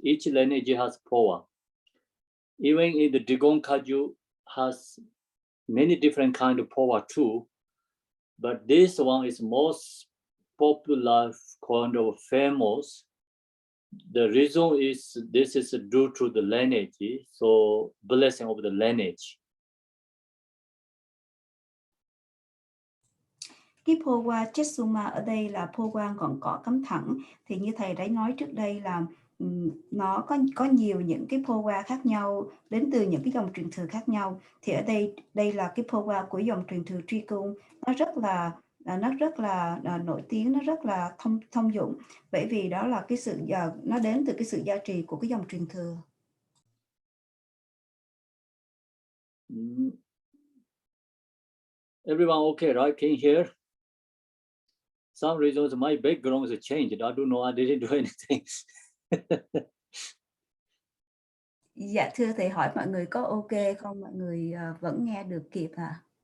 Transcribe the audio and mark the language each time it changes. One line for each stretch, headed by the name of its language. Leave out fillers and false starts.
English: Each lineage has Phowa. Even in the Digong Kaju has many different kind of Phowa too, but this one is most popular, kind of famous. The reason is this is due to the lineage, so blessing of the lineage.
Vietnamese: Cái Phowa Chesuma ở đây là Phowa ngọn cỏ cắm thẳng. Thì như thầy đã nói trước đây là nó có nhiều những cái Phowa khác nhau đến từ những cái dòng truyền thừa khác nhau. Thì ở đây là cái Phowa của dòng truyền thừa Truy Cung, nó rất là nổi tiếng, nó rất là thông dụng, bởi vì đó là cái nó đến từ cái sự gia trì của cái dòng truyền thừa.
English: Everyone okay, right? Can you hear? Some reasons my background is changed. I don't know. I didn't do anything.
Vietnamese: Dạ thưa thầy, hỏi mọi người có ok không? Mọi người vẫn nghe được kịp hả?